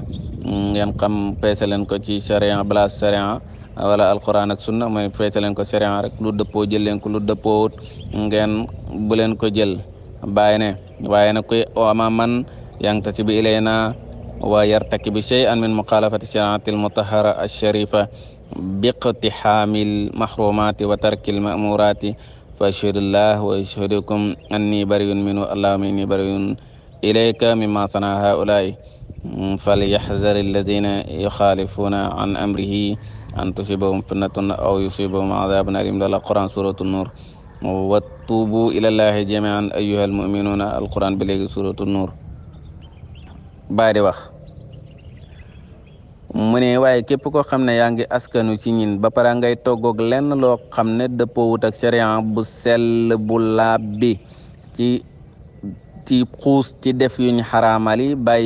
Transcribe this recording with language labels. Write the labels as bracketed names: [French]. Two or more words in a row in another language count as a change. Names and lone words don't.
[Wolof] ngeen xam peese leen ko ci sharia balaa sharia wala alquran ak sunna mooy peese leen ko sharia rek lu dëppoo jël leen ko lu dëppoowut ngeen bu leen ko jël bàyyi ne waaye nag koy ama [Arabic] من ينتسب إلينا ويرتكب شيئا من مخالفة الشريعة المطهرة الشريفة باقتحام المحرمات وترك المأمورات فأشهد الله وأشهدكم أني بريء منه اللهم إني بريء إليك مما صنع هؤلاء فليحذر الذين يخالفون عن أمره أن تصيبهم فتنة أو يصيبهم عذاب أليم لا لا قرآن سورة نور وتوبوا إلى الله جميعا أيها المؤمنون [Wolof] alquran bi léegi suratu nur baa di wax mu ne waaye képp koo xam ne yaa ngi askanu ci ñin ba pare ngay toggoog lenn loo xam ne dëppoowut ak sharia bu sell bu laab bi ci xuus ci def yuñ xaraamali bàyyi yi